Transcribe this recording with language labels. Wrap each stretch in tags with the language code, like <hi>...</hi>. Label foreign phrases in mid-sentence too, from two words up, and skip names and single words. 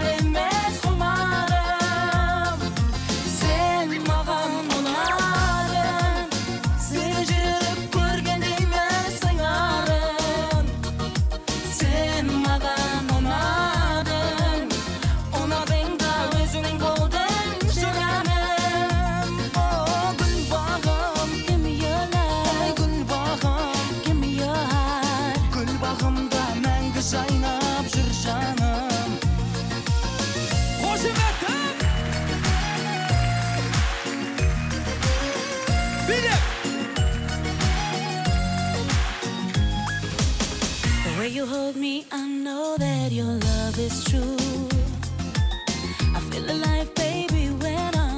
<kk>емес құмарым сен маған ұнадың сен жүріп көргенде емес сыңарың сен маған ұнадың ұнадың да өзің болдың жүрегім о гүл бағым</kk> <en>give me your love</en> <kk>гүл бағым</kk> <en>give me your heart</en> <kk>гүл бағымда мәңгі жайнап жүр жаным қошеметтік билеп</kk> <en>The way you hold me, I know that your love is true. I feel alive, baby, when</en>